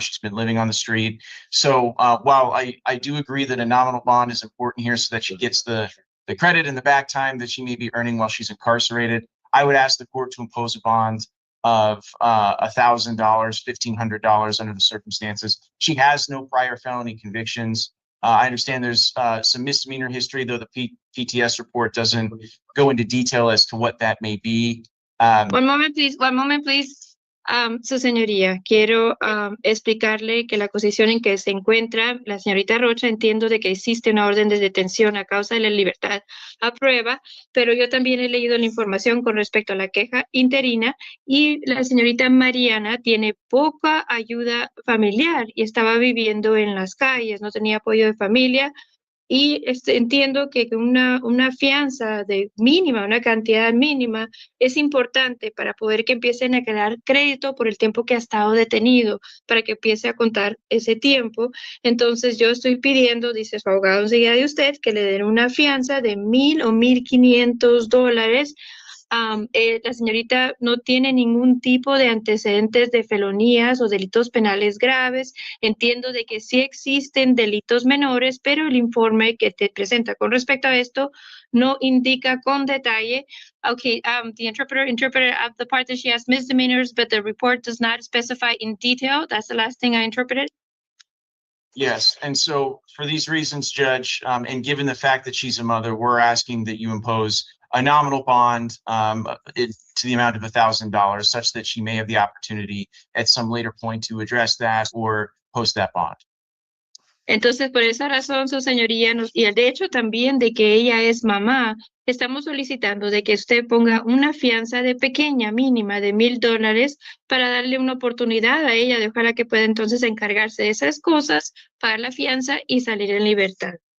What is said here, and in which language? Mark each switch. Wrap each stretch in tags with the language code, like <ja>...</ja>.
<en>She's been living on the street. So while I do agree that a nominal bond is important here so that she gets the credit and the back time that she may be earning while she's incarcerated, I would ask the court to impose a bond of $1,000, $1,500 under the circumstances. She has no prior felony convictions. I understand there's some misdemeanor history, though the PTS report doesn't go into detail as to what that may be. One moment, please. One moment, please.</en> <es>Su señoría, quiero explicarle que la posición en que se encuentra la señorita Rocha, entiendo de que existe una orden de detención a causa de la libertad a prueba, pero yo también he leído la información con respecto a la queja interina y la señorita Mariana tiene poca ayuda familiar y estaba viviendo en las calles, no tenía apoyo de familia. Y entiendo que una fianza de mínima, una cantidad mínima, es importante para poder que empiecen a crear crédito por el tiempo que ha estado detenido, para que empiece a contar ese tiempo. Entonces yo estoy pidiendo, dice su abogado enseguida de usted, que le den una fianza de $1,000 o $1,500. La señorita no tiene ningún tipo de antecedentes de felonías o delitos penales graves. Entiendo de que sí existen delitos menores, pero el informe que te presenta con respecto a esto no indica con detalle.</es> <en>Okay, the interpreter of the part that she has misdemeanors, but the report does not specify in detail. That's the last thing I interpreted. Yes, and so for these reasons, Judge, and given the fact that she's a mother, we're asking that you impose a nominal bond to the amount of $1,000, such that she may have the opportunity at some later point to address that or post that bond.</en> <es>Entonces, por esa razón, su señoría, y de hecho también de que ella es mamá, estamos solicitando de que usted ponga una fianza de pequeña, mínima, de $1,000 para darle una oportunidad a ella, de ojalá que pueda entonces encargarse de esas cosas, pagar la fianza y salir en libertad.</es>